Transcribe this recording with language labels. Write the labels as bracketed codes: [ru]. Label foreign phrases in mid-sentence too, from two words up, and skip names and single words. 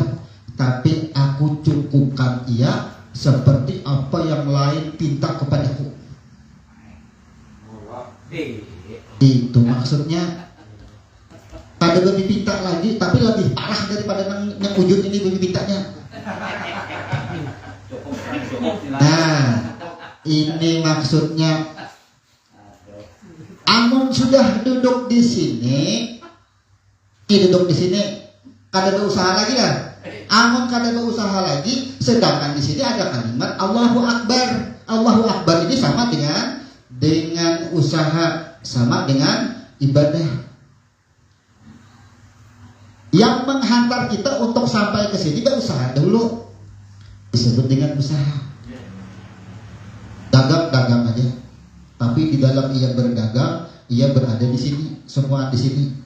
[id] Tapi aku cukupkan ia seperti apa yang lain pinta kepadaku. Itu maksudnya. [bjn] Kada lebih pinta lagi, tapi lebih parah daripada yang wujud ini lebih pintanya. [id] Nah, ini maksudnya. [bjn] Amun sudah duduk di sini, kada berusaha lagi lah. Amun kada berusaha lagi, sedangkan di sini ada kalimat [ar] الله أكبر. الله أكبر [id] ini sama dengan usaha, sama dengan ibadah. Yang menghantar kita untuk sampai ke sini berusaha dulu, disebut dengan usaha. Dagang aja, tapi di dalam ia berdagang, ia berada di sini, semua di sini.